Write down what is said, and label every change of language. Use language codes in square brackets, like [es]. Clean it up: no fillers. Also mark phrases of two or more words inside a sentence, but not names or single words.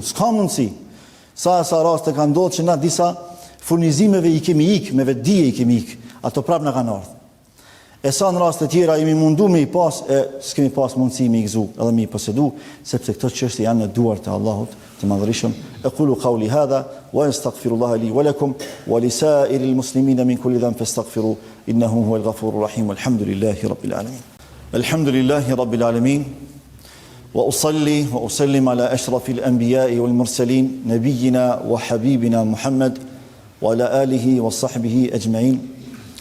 [sq] S'ka mundësi. Sa raste kanë ndodhur që na disa furnizimeve i kemi ik, me vetdije i kemi ik, ato prap na kanë ardhur. E sa në raste tjera jemi mundu me i pas, s'kemi pas mundësi me i gëzu edhe me i posedu, sepse këto çështje janë në duart e Allahut të Madhërisëm. [ar] أقول قولي هذا وأستغفر الله لي ولكم ولسائر المسلمين من كل ذنب فاستغفروه إنه هو الغفور الرحيم. والحمد لله رب العالمين. الحمد لله رب العالمين. وأصلي وأسلم على أشرف الأنبياء والمرسلين نبينا وحبيبنا محمد وعلى آله وصحبه أجمعين.